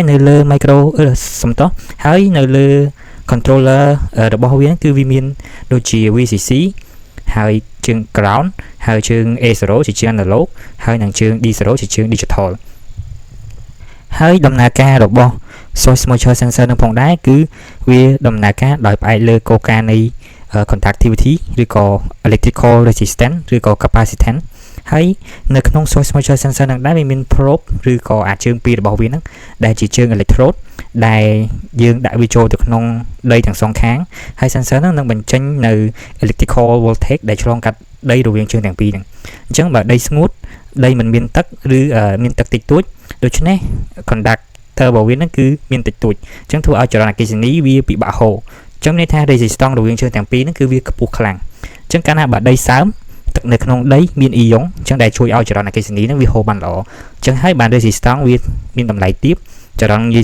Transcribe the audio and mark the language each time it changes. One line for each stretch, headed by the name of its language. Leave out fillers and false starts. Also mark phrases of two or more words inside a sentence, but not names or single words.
Khmer: នៅលើ ហើយនៅលើ controller របស់វាគឺវាមានដូចជា VCC ហើយជើង ground ហើយជើង A0 ជាជើង analog ហើយនិងជើង D0 ជាជើង digital ហើយដំណើរការរបស់ Source Moisture Sensor នឹងផងដែរគឺវាដំណើរការដោយផ្អែកលើគោលការណ៍នៃ conductivity ឬក៏
English: electrical resistance
Khmer: ឬក៏ capacitance ហើយនៅក្នុង Source Moisture Sensor នឹងដែរវាមាន probe ឬក៏ជើងពីររបស់វាហ្នឹងដែលជាជើង electrode ដែលយើងដាក់វាចូលទៅក្នុងដីទាំងសងខាងហើយ sensor ហ្នឹងនឹងបញ្ចេញនៅ
English: electrical voltage
Khmer: ដែលឆ្លងកាត់ដីរវាងជើងទាំងពីរហ្នឹងអញ្ចឹងបើដីស្ងួតដីមិនមានទឹកឬមានទឹកតិចតួចដូច្នេះ conductor របស់វាហ្នឹងគឺមានតិចតួចអញ្ចឹងធ្វើឲ្យចរ ន្តអគ្គិសនីវាពិបាកហូរអញ្ចឹងន័យថា resistance រវាងជើងទាំងពីរហ្នឹងគឺវាខ្ពស់ខ្លាំងអញ្ចឹងកាលណាបើដីសើមទឹកនៅក្នុងដីមានអ៊ីយ៉ុងអញ្ចឹងដែលជួយឲ្យចរន្តអគ្គិសនីហ្នឹងវាហូរបានល្អអញ្ចឹងហើយបាន resistance វាមានតម្លៃទាបចរន្តងាយ